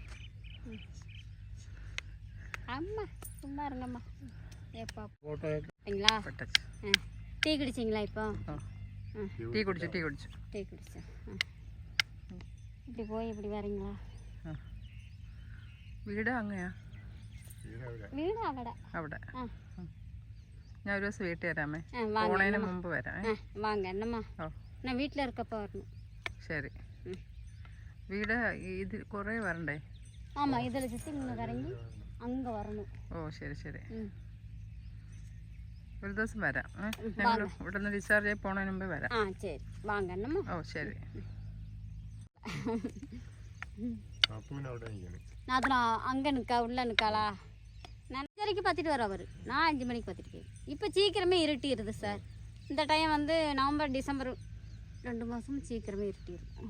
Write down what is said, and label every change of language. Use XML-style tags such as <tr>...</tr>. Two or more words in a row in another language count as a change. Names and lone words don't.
<ta>அம்மா சும்மா இருங்கம்மா. ஏப்பா போட்டீங்களா? டீ குடிச்சிங்களா? இப்போ டீ குடிச்சா இப்படி போய் இப்படி வரீங்களா?</ta> <ml>വീട് അങ്ങനെയാ? വീട് അവിടെ. ഞാൻ ഒരു ദിവസം വീട്ടിൽ വരാമേ, പോണതിന് മുമ്പ് വരാം.</ml> <ta>வாங்க என்னம்மா, நான் வீட்டில் இருக்கப்போ வரணும்.</ta> <ml>ശരി. വീട് ഇത് കുറേ വരണ്ടേ?</ml> <ta>ஆமாம், இதில் சுற்றி இங்கே இறங்கி அங்கே வரணும்.</ta> <ml>ഓ ശരി ശരി. ഒരു ദിവസം വരാം. ഞങ്ങൾ ഇവിടെ നിന്ന് ഡിസ്ചാർജ് ആയി പോണതിന് മുമ്പേ വരാം. ആ ശരി,</ml> <ta>வாங்க என்னம்மா.</ta> <ml>ഓ ശരി.</ml> <ta>நான் அங்கே நிற்கா உள்ள நிற்காளா? நான் 5:30 பார்த்துட்டு வர அவர், நான் 5 மணிக்கு பார்த்துட்டு போய். இப்போ சீக்கிரமே இருட்டிடுது சார். இந்த டைம் வந்து நவம்பர் டிசம்பர் 2 மாதம் சீக்கிரமே இருட்டிடும்.</ta>